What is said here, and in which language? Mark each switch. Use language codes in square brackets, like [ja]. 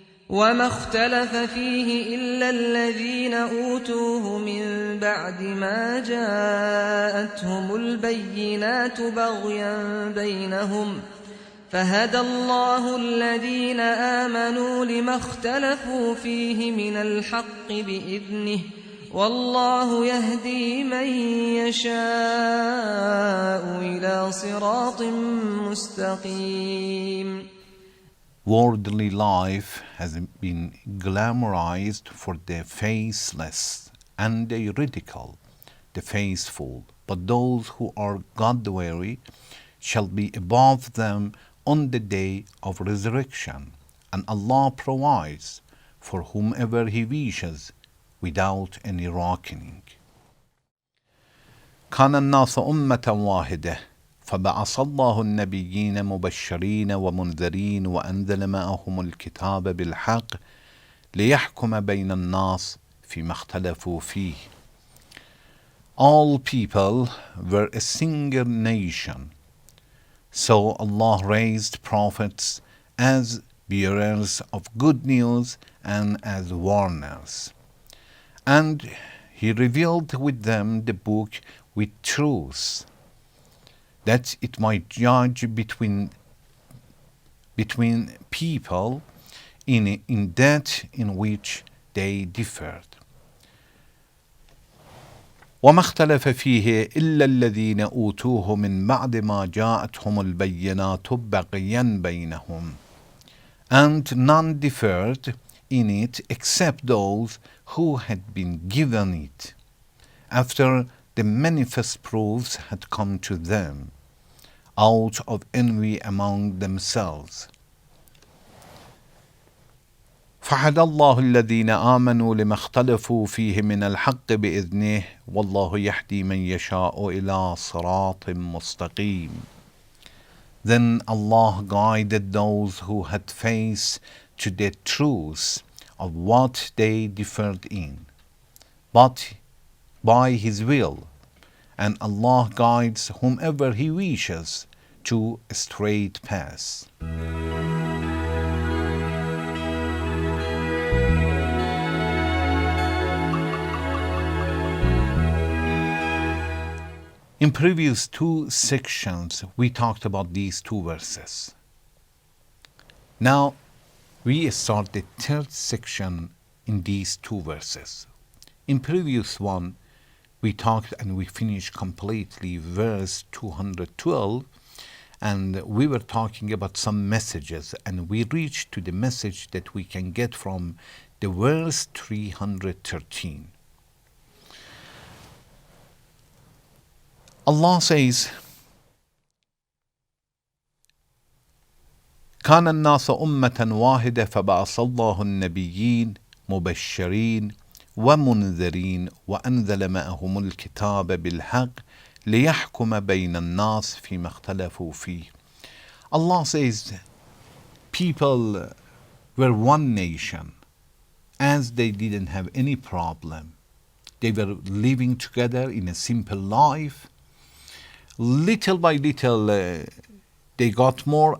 [ar] وما اختلف فيه إلا الذين أوتوه من بعد ما جاءتهم البينات بغيا بينهم فهدى الله الذين آمنوا لما اختلفوا فيه من الحق بإذنه والله يهدي من يشاء إلى صراط مستقيم. [en] Worldly life has been glamorized for the faceless, and they ridicule the faithful. But those who are God-weary shall be above them on the day of resurrection. And Allah provides for whomever He wishes without any reckoning. [ar] كان الناس أمة واحدة فبعث الله النبيين مبشرين ومنذرين وأنزل معهم الكتاب بالحق ليحكم بين الناس فيما اختلفوا فيه. [en] All people were a single nation. So Allah raised prophets as bearers of good news and as warners. And He revealed with them the book with truth, that it might judge between people in that in which they differed. [ar] وما اختلف فيه إلا الذين أوتوه من بعد ما جاءتهم البينات بغيا بينهم. [en] And none differed in it except those who had been given it after the manifest proofs had come to them, out of envy among themselves. [ar] فهدى الله الذين آمنوا لما اختلفوا فيه من الحق بإذنه والله يهدي من يشاء إلى صراط مستقيم. [en] Then Allah guided those who had faith to the truth of what they differed in, but by His will, and Allah guides whomever He wishes to a straight path. In previous two sections, we talked about these two verses. Now, we start the third section in these two verses. In previous one, we talked and we finished completely verse 212, and we were talking about some messages, and we reached to the message that we can get from the verse 313. Allah says, [ar] كان الناس أمة واحدة فبعث الله النبيين مبشرين ومنذرين وأنزل معهم الكتاب بالحق ليحكم بين الناس فيما اختلفوا فيه. [en] Allah says, people were one nation as they didn't have any problem. They were living together in a simple life. Little by little, they got more.